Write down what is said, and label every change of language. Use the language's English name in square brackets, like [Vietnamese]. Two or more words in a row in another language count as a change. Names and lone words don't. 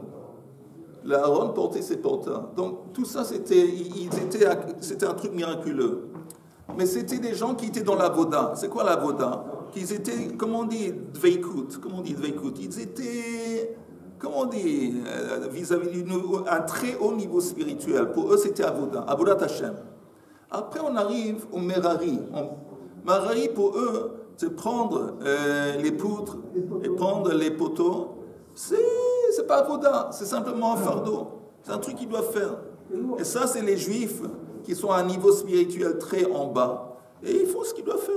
[French] Le Aaron portait ses porteurs. Donc, tout ça, c'était un truc miraculeux. Mais c'était des gens qui étaient dans la voda. C'est quoi la voda? Qu'ils étaient, comment on dit, dveikut. Ils étaient, comment on dit, vis-à-vis d'un très haut niveau spirituel. Pour eux, c'était avoda, [Hebrew] avodat Hashem. [French] Après, on arrive au Merari. Merari, pour eux, c'est prendre les poutres et prendre les poteaux. C'est pas avoda, c'est simplement un fardeau. C'est un truc qu'ils doivent faire. Et ça, c'est les Juifs qui sont à un niveau spirituel très en bas, et ils font ce qu'ils doivent faire.